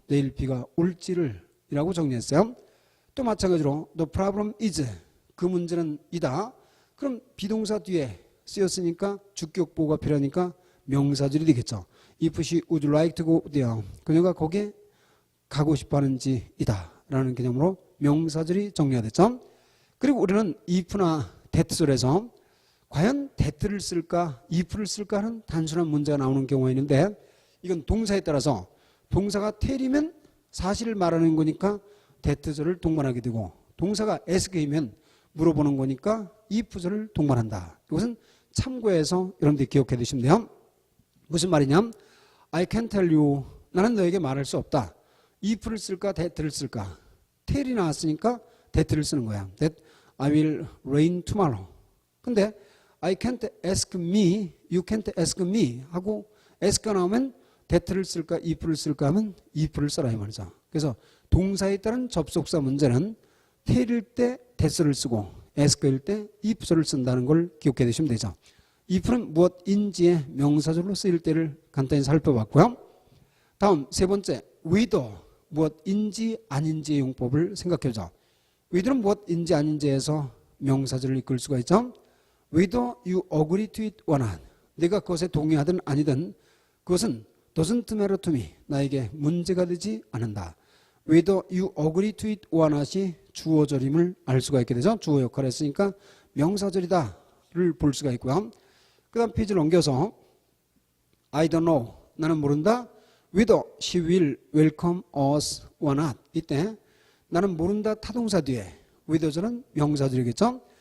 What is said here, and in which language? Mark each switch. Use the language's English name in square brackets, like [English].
[Korean] 내일 비가 올지를 이라고 정리했어요. 또 마찬가지로 [English] the problem is. [Korean] 그 문제는 이다. 그럼 비동사 뒤에 쓰였으니까 주격보호가 필요하니까 명사절이 되겠죠. [English] If she would like to go there. [Korean] 그녀가 거기에 가고 싶어 하는지 이다 라는 개념으로 명사절이 정리가 됐죠. 그리고 우리는 if나 that설에서 과연 that를 쓸까 if를 쓸까 하는 단순한 문제가 나오는 경우가 있는데 이건 동사에 따라서 동사가 tell이면 사실을 말하는 거니까 that절을 동반하게 되고 동사가 ask이면 물어보는 거니까 if절을 동반한다. 이것은 참고해서 여러분들이 기억해 두시면 돼요. 무슨 말이냐? [English] I can tell you [Korean] 나는 너에게 말할 수 없다. if를 쓸까 that를 쓸까? tell이 나왔으니까 that를 쓰는 거야. [English] That I will rain tomorrow. [Korean] 근데 [English] I can't ask me, [Korean] you can't ask me 하고 ask가 나오면 that를 쓸까 if를 쓸까 하면 if를 써라 이 말이죠. 그래서 동사에 따른 접속사 문제는 tell일 때 that를 쓰고 ask일 때 if를 쓴다는 걸 기억해 두시면 되죠. if는 무엇인지의 명사절로 쓰일 때를 간단히 살펴봤고요. 다음 세 번째 whether 무엇인지 아닌지의 용법을 생각해보자. whether는 무엇인지 아닌지에서 명사절을 이끌 수가 있죠. [English] whether you agree to it or not. [Korean] 내가 그것에 동의하든 아니든 그것은 [English] doesn't matter to me. [Korean] 나에게 문제가 되지 않는다. [English] whether you agree to it or not [Korean] 이 주어절임을 알 수가 있게 되죠. 주어 역할을 했으니까 명사절이다를 볼 수가 있고요. 그 다음 페이지를 넘겨서 [English] I don't know. [Korean] 나는 모른다. [English] whether she will welcome us or not. [Korean] 이때 나는 모른다 타동사 뒤에 whether절은 명사절이겠죠.